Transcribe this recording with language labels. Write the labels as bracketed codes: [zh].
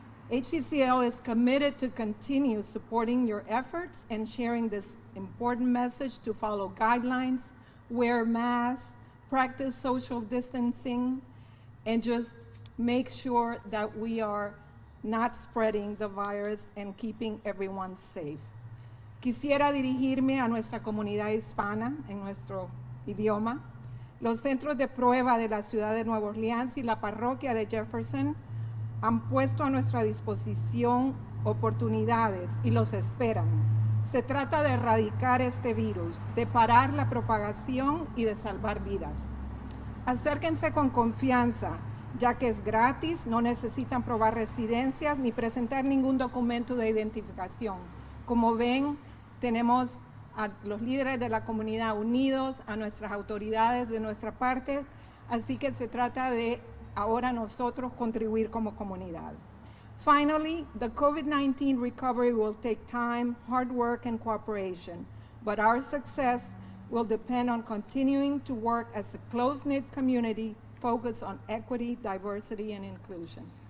[en] HCCL is committed to continue supporting your efforts and sharing this important message to follow guidelines, wear masks, practice social distancing, and just make sure that we are not spreading the virus and keeping everyone safe. [es] Quisiera dirigirme a nuestra comunidad hispana en nuestro idioma. Los centros de prueba de la ciudad de Nueva Orleans y la parroquia de Jefferson han puesto a nuestra disposición oportunidades y los esperan. Se trata de erradicar este virus, de parar la propagación y de salvar vidas. Acérquense con confianza, ya que es gratis, no necesitan probar residencias ni presentar ningún documento de identificación. Como ven, tenemos a los líderes de la comunidad unidos, a nuestras autoridades de nuestra parte, así que se trata de ahora nosotros contribuir como comunidad. [en] Finally, the COVID-19 recovery will take time, hard work, and cooperation, but our success will depend on continuing to work as a close-knit community focused on equity, diversity, and inclusion.